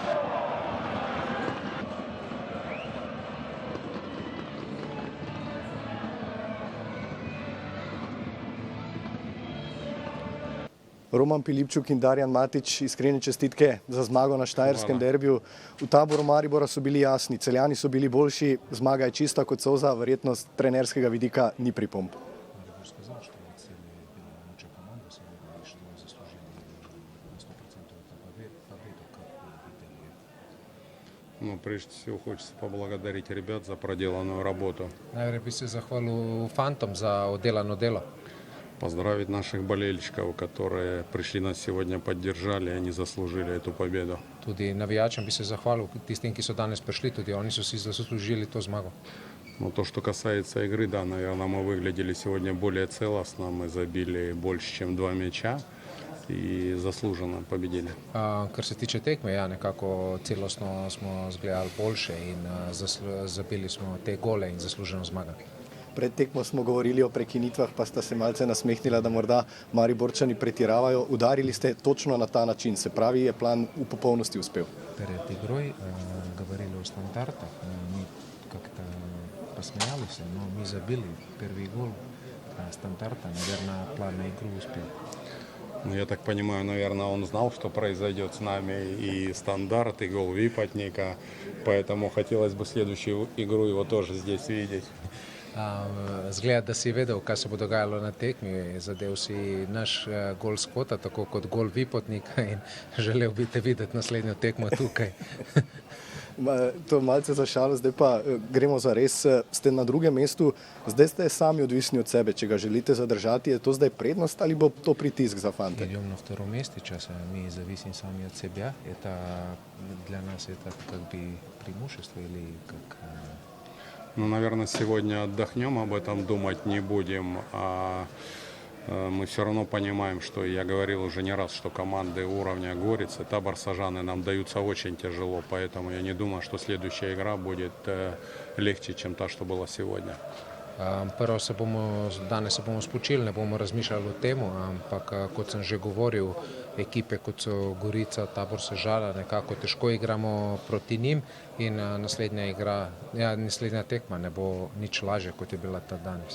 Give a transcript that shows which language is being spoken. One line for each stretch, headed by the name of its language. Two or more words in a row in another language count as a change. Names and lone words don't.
Slovenian: Roman Pilipčuk in Darjan Matić, iskrene čestitke za zmago na štajerskem derbiju. V taboru Maribora so bili jasni, Celjani so bili boljši, zmaga je čista kot solza, verjetno z trenerskega vidika ni pripomb.
Russian: Ну, прежде всего, хочется поблагодарить ребят за проделанную работу.
Slovenian: Najprej bi se zahvalil fantom za oddelano delo.
Russian: Поздравить наших болельщиков, которые пришли нас сегодня, поддержали, они заслужили эту победу.
Slovenian: Tudi navijačem bi se zahvalil, tistim, ki so danes prišli, tudi oni so si zaslužili to zmago.
Russian: Но то, что касается игры, да, наверное, мы выглядели сегодня более целостно, мы забили больше, чем 2 мяча и заслуженно победили.
Slovenian: Kar se tiče tekme, ja, nekako celostno smo zgledali boljše in zabili smo te gole in zasluženo zmagali. Pred tekmo smo govorili o prekinitvah, pa sta se malce nasmehnila, da morda Mariborčani pretiravajo. Udarili ste točno na ta način, se pravi, je plan v popolnosti uspel.
Russian: Перед игрой говорили о стандартах, мы как-то посмеялись, но мы забили первый гол стандарта, наверное, план на игру успел. Ну, я так понимаю, наверное, он знал, что произойдет с нами и стандарт, и гол Випотника, поэтому хотелось бы следующую игру его тоже здесь видеть.
Slovenian: Zgleda, da si vedel, kaj se bo dogajalo na tekmi, zadev si naš gol s kota, tako kot gol Vipotnika in želel bi te videti naslednjo tekmo tukaj. To je malce za šalo, zdaj pa gremo za res. Ste na drugem mestu, zdaj ste sami odvisni od sebe, če ga želite zadržati, je to zdaj prednost ali bo to pritisk za fante?
Russian: Идем на втором месте, сейчас мы зависим сами от себя, это для нас это как бы преимущество или как... Ну, наверное, сегодня отдохнем, об этом думать не будем. Мы все равно понимаем, что я говорил уже не раз, что команды уровня Горицы, Табор, Сажаны нам даются очень тяжело. Поэтому я не думаю, что следующая игра будет легче, чем та, что была сегодня.
Slovenian: Prvo danes se bomo spočili, ne bomo razmišljali o tem, ampak kot sem že govoril, ekipe kot so Gorica, Tabor, Sežana, nekako težko igramo proti njim in naslednja tekma ne bo nič lažja, kot je bila ta danes.